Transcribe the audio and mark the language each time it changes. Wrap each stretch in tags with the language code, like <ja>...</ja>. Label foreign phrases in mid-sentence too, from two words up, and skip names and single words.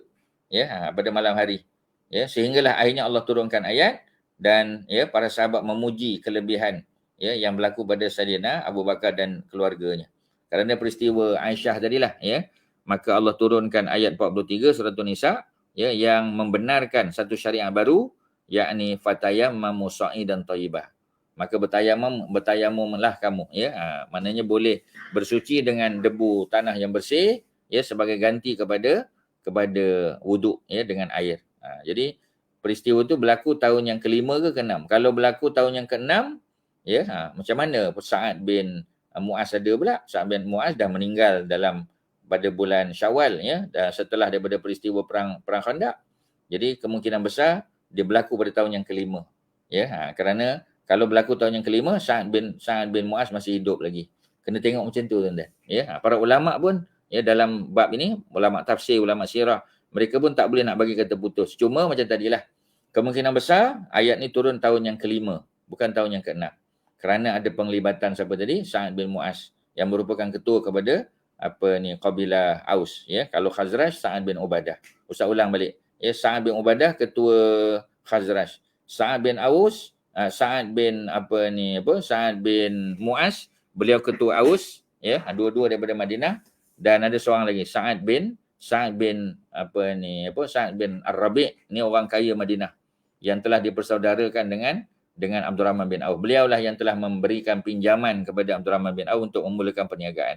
<ms>Ya, pada malam hari. Ya, sehinggalah akhirnya Allah turunkan ayat dan ya para sahabat memuji kelebihan ya yang berlaku pada Sayyidina Abu Bakar dan keluarganya. Kerana peristiwa Aisyah tadilah, ya, maka Allah turunkan ayat 43 surah An-Nisa, ya, yang membenarkan satu syariat baru, yakni</ms> <ar>فتيمموا صعيدا طيبا.</ar> <ms>Maka bertayamumlah kamu, ya. Maknanya boleh bersuci dengan debu tanah yang bersih, ya, sebagai ganti kepada wuduk, ya, dengan air. Jadi peristiwa itu berlaku tahun yang kelima ke keenam. Kalau berlaku tahun yang keenam, ya, macam mana Sa'ad bin Mu'az ada pula? Sa'ad bin Mu'az dah meninggal pada bulan Syawal, ya, dah setelah daripada peristiwa perang Khandaq. Jadi kemungkinan besar dia berlaku pada tahun yang kelima. Ya, kerana kalau berlaku tahun yang kelima, Sa'ad bin Mu'az masih hidup lagi. Kena tengok macam tu, tuan-tuan. Ya, para ulama pun, ya, dalam bab ini, ulama tafsir, ulama sirah, mereka pun tak boleh nak bagi kata putus. Cuma macam tadilah, kemungkinan besar ayat ni turun tahun yang kelima, bukan tahun yang keenam. Kerana ada penglibatan siapa tadi? Sa'ad bin Mu'az, yang merupakan ketua kepada kabilah Aus, ya. Kalau Khazraj, Sa'ad bin Ubadah. Ustaz ulang balik. Ya, Sa'ad bin Ubadah ketua Khazraj. Sa'ad bin Aus, Sa'ad bin Sa'ad bin Mu'az, beliau ketua Aus, ya, dua-dua daripada Madinah. Dan ada seorang lagi, Sa'ad bin Ar-Rabi', ni orang kaya Madinah yang telah dipersaudarakan dengan Abdurrahman bin Auf. Beliaulah yang telah memberikan pinjaman kepada Abdurrahman bin Auf untuk memulakan perniagaan.</ms>